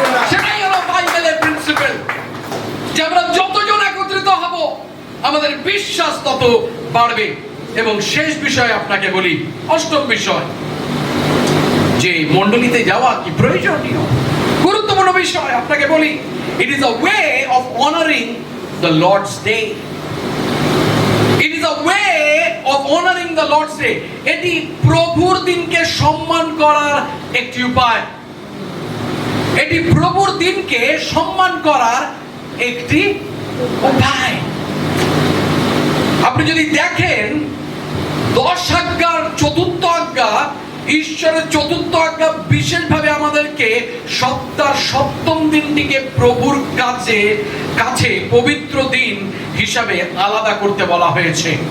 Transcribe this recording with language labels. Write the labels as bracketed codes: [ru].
[bn] সেটাই হলো বাইবেলের প্রিন্সিপাল, যে আমরা যতজন একত্রিত হব আমাদের বিশ্বাস তত বাড়বে। এবং শেষ বিষয় আপনাকে বলি, 8ম বিষয়, যে মণ্ডলীতে যাওয়া কি প্রয়োজনীয়, গুরুত্বপূর্ণ বিষয় আপনাকে বলি। [en] It is a way of honoring the Lord's day. It is a way of honoring the Lord's day. [bn] এটি প্রভুর দিনকে সম্মান করার একটি উপায়। এটি প্রভুর দিনকে সম্মান করার একটি উপায়। আপনি যদি দেখেন 10 আজ্ঞার 4th আজ্ঞা, ঈশ্বরের 4th আজ্ঞা বিশেষভাবে আমাদেরকে সপ্তাহের 7ম দিনটিকে প্রভুর কাছে পবিত্র দিন হিসাবে আলাদা করতে বলা হয়েছে।